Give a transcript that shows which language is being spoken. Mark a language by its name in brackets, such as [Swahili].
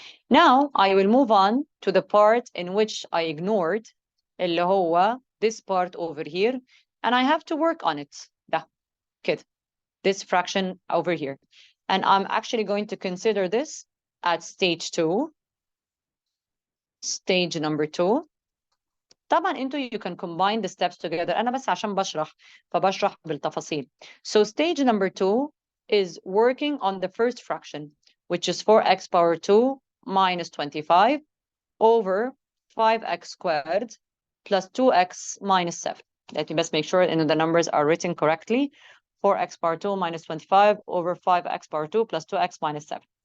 [English] Now I will move on to the part in which I ignored, [Arabic] اللي هو [English] this part over here, and I have to work on it. [Arabic] ده كده. [English] This fraction over here. And I'm actually going to consider this at stage 2. Stage number 2. [Arabic] طبعا انتوا [English] you can combine the steps together. [Arabic] أنا بس عشان بشرح فبشرح بالتفاصيل. [English] So stage number 2 is working on the first fraction, which is 4x power 2 minus 25 over 5x squared plus 2x minus 7. Let me just make sure the numbers are written correctly. 4x power 2 minus 25 over 5x power 2 plus 2x minus 7.